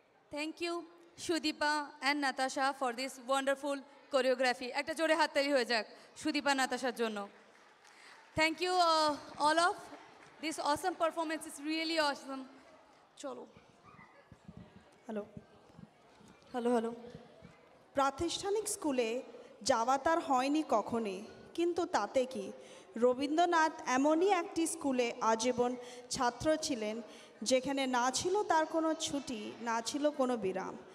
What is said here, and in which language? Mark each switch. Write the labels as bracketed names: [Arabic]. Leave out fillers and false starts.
[English] Thank you, Shudipa and Natasha, for this wonderful choreography. [Bangla] একটা জোরে হাততালি হয়ে যাক সুদীপা নাতাশার জন্য. [English] Thank you all of this awesome performance. Is really awesome. চলো. [Bangla] হ্যালো প্রাতিষ্ঠানিক স্কুলে যাওয়া তার হয়নি কখনই, কিন্তু তাতে কি, রবীন্দ্রনাথ এমনই একটি স্কুলে আজীবন ছাত্র ছিলেন যেখানে না ছিল তার কোনো ছুটি, না ছিল কোনো বিরাম।